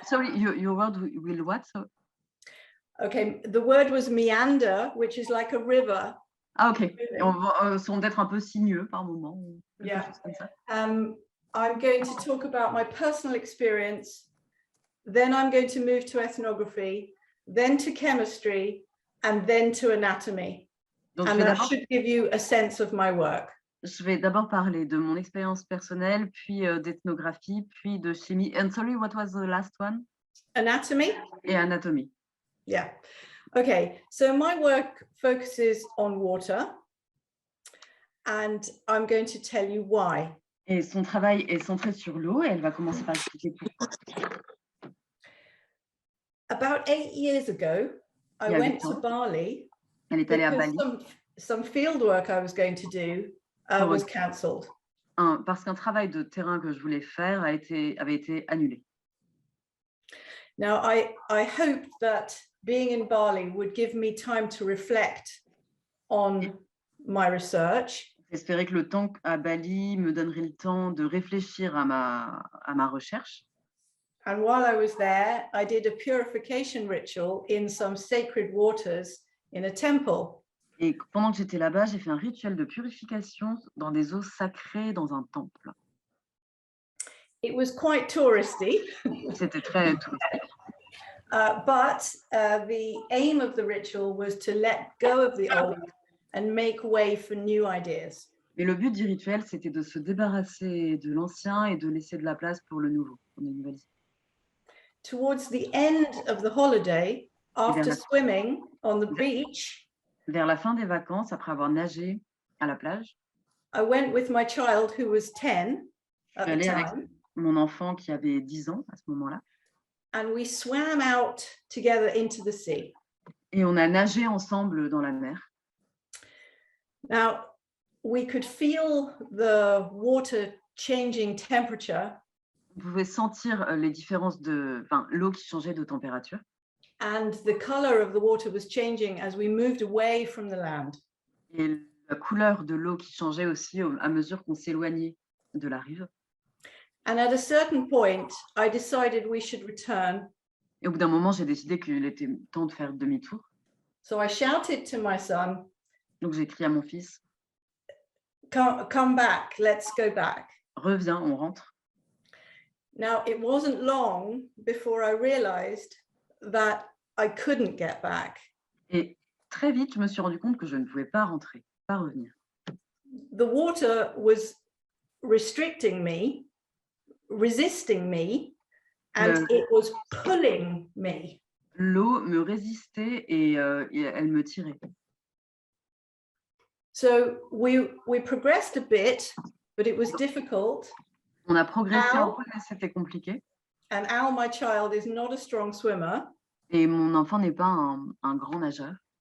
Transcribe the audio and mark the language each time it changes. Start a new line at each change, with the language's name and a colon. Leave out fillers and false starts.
English: Sorry, your word will what? So... Okay, the word was meander, which is like a river.
French: Ah, ok. Sont d'être un peu sinueux par moment.
English: Yeah. I'm going to talk about my personal experience. Then I'm going to move to ethnography, then to chemistry, and then to anatomy.
French: Donc,
English: and that should give you a sense of my work.
French: Je vais d'abord parler de mon expérience personnelle, puis d'ethnographie, puis de chimie.
English: And sorry, what was the last one? Anatomy.
French: Et anatomie.
English: Yeah. Okay, so my work focuses on water, and I'm going to tell you why.
French: Et son travail est centré sur l'eau, et elle va commencer par expliquer pourquoi.
English: About 8 years ago, I went to Bali.
French: Elle est allée à Bali.
English: Some field work I was going to do was cancelled.
French: Parce qu'un travail de terrain que je voulais faire avait été annulé.
English: Now, I hoped that being in Bali would give me time to reflect on my research.
French: J'espérais que le temps à Bali me donnerait le temps de réfléchir à ma recherche.
English: And while I was there, I did a purification ritual in some sacred waters in a temple.
French: Et pendant que j'étais là-bas, j'ai fait un rituel de purification dans des eaux sacrées dans un temple.
English: It was quite touristy.
French: C'était très touristique.
English: But the aim of the ritual was to let go of the old and make way for new ideas.
French: Mais le but du rituel, c'était de se débarrasser de l'ancien et de laisser de la place pour le nouveau, pour les nouvelles idées.
English: Towards the end of the holiday, after swimming on the beach,
French: vers la fin des vacances, après avoir nagé à la plage,
English: I went with my child who was 10 at the time.
French: Avec mon enfant qui avait 10 ans à ce moment-là.
English: And we swam out together into the sea.
French: Et on a nagé ensemble dans la mer.
English: Now, we could feel the water changing temperature.
French: On pouvait sentir les différences l'eau qui changeait de température.
English: And the color of the water was changing as we moved away from the land.
French: Et la couleur de l'eau qui changeait aussi à mesure qu'on s'éloignait de la rive.
English: And at a certain point, I decided we should return.
French: Et au bout d'un moment, j'ai décidé qu'il était temps de faire demi-tour.
English: So I shouted to my son.
French: Donc j'ai crié à mon fils.
English: Come back, let's go back.
French: Reviens, on rentre.
English: Now, it wasn't long before I realized that I couldn't get back.
French: Et très vite, je me suis rendu compte que je ne pouvais pas rentrer, pas revenir.
English: The water was restricting me resisting me and it was pulling me.
French: L'eau me résistait et elle me tirait.
English: So we progressed a bit, but it was difficult.
French: On a progressé un peu, mais c'était compliqué.
English: And Al, my child, is not a strong swimmer.
French: Et mon enfant n'est pas un grand nageur.